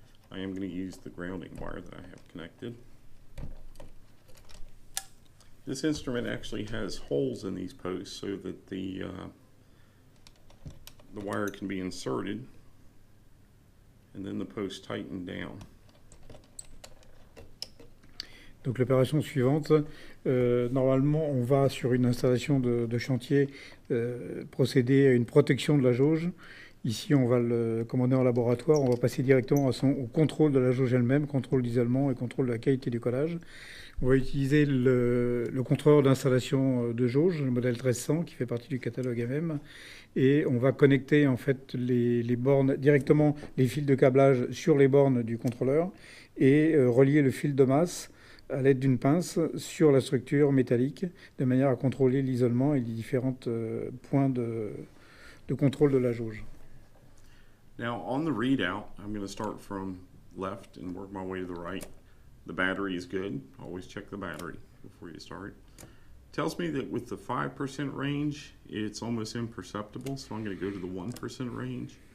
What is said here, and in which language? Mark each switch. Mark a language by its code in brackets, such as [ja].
[en] I am going to use the grounding wire that I have connected. This instrument actually has holes in these posts so that the wire can be inserted and then the post tighten down. [fr] Donc l'opération suivante, normalement on va sur une installation de chantier procéder à une protection de la jauge. Ici on va le commander en laboratoire, on va passer directement au contrôle de la jauge elle-même, contrôle d'isolement et contrôle de la qualité du collage. On va utiliser le contrôleur d'installation de jauge, le modèle 1300 qui fait partie du catalogue MM. Et on va connecter en fait les bornes, directement les fils de câblage sur les bornes du contrôleur et relier le fil de masse à l'aide d'une pince sur la structure métallique de manière à contrôler l'isolement et les différents points de contrôle de la jauge. [en] Now on the readout, I'm going to start from left and work my way to the right. The battery is good. Always check the battery before you start. Tells me that with the 5% range, it's almost imperceptible, so I'm going to go to the 1% range.